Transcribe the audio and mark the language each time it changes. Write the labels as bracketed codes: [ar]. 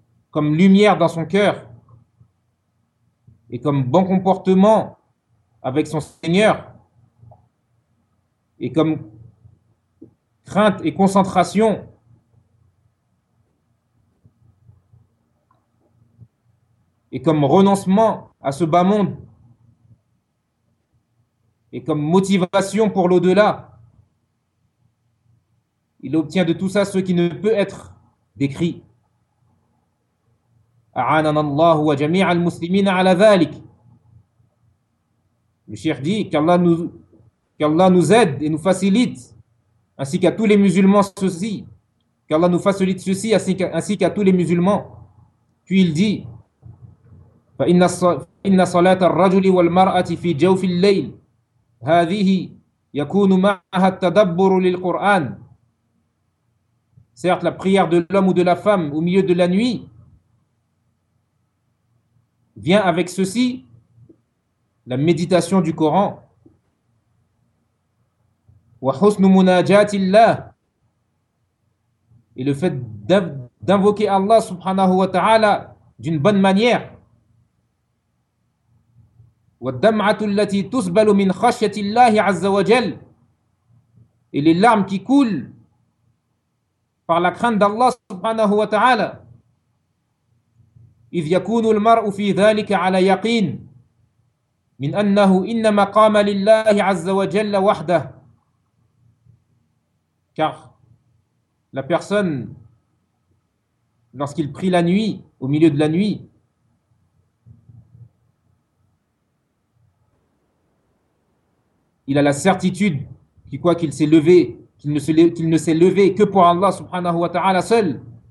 [fr] comme lumière dans son cœur et comme bon comportement avec son Seigneur, et comme crainte et concentration, et comme renoncement à ce bas monde, et comme motivation pour l'au-delà. Il obtient de tout ça ce qui ne peut être décrit. [ar] أعاننا الله وجميع المسلمين على ذلك. [fr] Le Cheikh dit qu'Allah nous aide et nous facilite, ainsi qu'à tous les musulmans ceci. Qu'Allah nous facilite ceci ainsi qu'à tous les musulmans. Puis il dit: [ar] فإن صلاة الرجل والمرأة في جوف الليل هذه يكون معها التدبر للقرآن. [fr] Certes, la prière de l'homme ou de la femme au milieu de la nuit vient avec ceci, la méditation du Coran. [ar] وحسن مناجات الله, [fr] et le fait d'invoquer Allah subhanahu wa ta'ala d'une bonne manière. [ar] والدمعة التي تسبل من خشية الله عز وجل, [fr] et les larmes qui coulent par la crainte d'Allah subhanahu wa ta'ala. [ar] إذ يكون المرء في ذلك على يقين من أنه إنما قام لله عز وجل وحده. [fr] Car la personne, lorsqu'il prie la nuit, au milieu de la nuit, il a la certitude qu'il, quoi qu'il s'est levé, qu'il ne s'est levé que pour Allah subhanahu wa ta'ala seul.